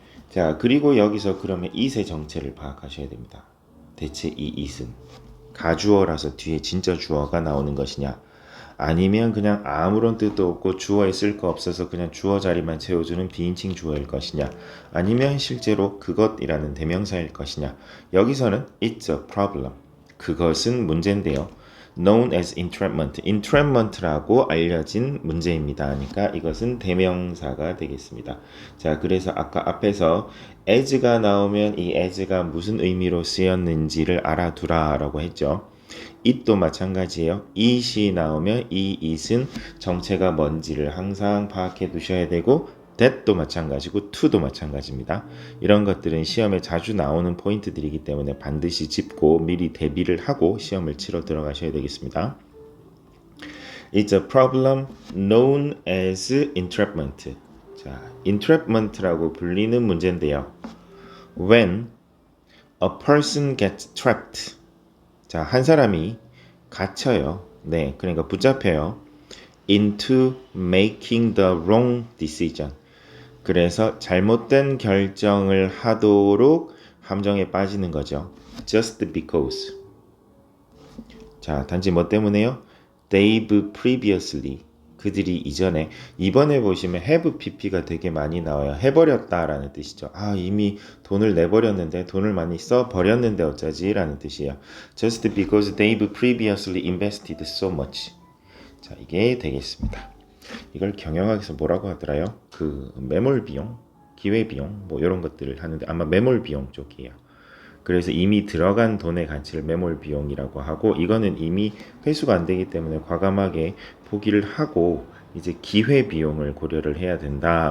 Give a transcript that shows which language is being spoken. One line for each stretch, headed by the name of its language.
Korean: 자, 그리고 여기서 그러면 it의 정체를 파악하셔야 됩니다. 대체 이 it은 가주어라서 뒤에 진짜 주어가 나오는 것이냐, 아니면 그냥 아무런 뜻도 없고 주어에 쓸 거 없어서 그냥 주어 자리만 채워주는 비인칭 주어일 것이냐, 아니면 실제로 그것이라는 대명사일 것이냐. 여기서는
English: it's a problem.
Korean: 그것은 문제인데요.
English: known as entrapment.
Korean: entrapment라고 알려진 문제입니다. 하니까 이것은 대명사가 되겠습니다. 자, 그래서 아까 앞에서 as가 나오면 이 as가 무슨 의미로 쓰였는지를 알아두라라고 했죠. it도 마찬가지예요. it이 나오면 이 it은 정체가 뭔지를 항상 파악해 두셔야 되고, that도 마찬가지고 to도 마찬가지입니다. 이런 것들은 시험에 자주 나오는 포인트들이기 때문에 반드시 짚고 미리 대비를 하고 시험을 치러 들어가셔야 되겠습니다.
English: It's a problem known as entrapment.
Korean: 자, entrapment라고 불리는 문제인데요.
English: When a person gets trapped.
Korean: 자, 한 사람이 갇혀요. 네, 그러니까 붙잡혀요.
English: into making the wrong decision.
Korean: 그래서 잘못된 결정을 하도록 함정에 빠지는 거죠.
English: just because.
Korean: 자, 단지 뭐 때문에요?
English: they've previously.
Korean: 그들이 이번에 보시면 have pp가 되게 많이 나와요. 해버렸다라는 뜻이죠. 이미 돈을 내버렸는데, 돈을 많이 써버렸는데 어쩌지? 라는 뜻이에요.
English: just because they've previously invested so much.
Korean: 자, 이게 되겠습니다. 이걸 경영학에서 뭐라고 하더라요? 그 매몰 비용, 기회 비용 뭐 이런 것들을 하는데 아마 매몰 비용 쪽이에요. 그래서 이미 들어간 돈의 가치를 매몰 비용이라고 하고, 이거는 이미 회수가 안 되기 때문에 과감하게 포기를 하고 이제 기회 비용을 고려를 해야 된다.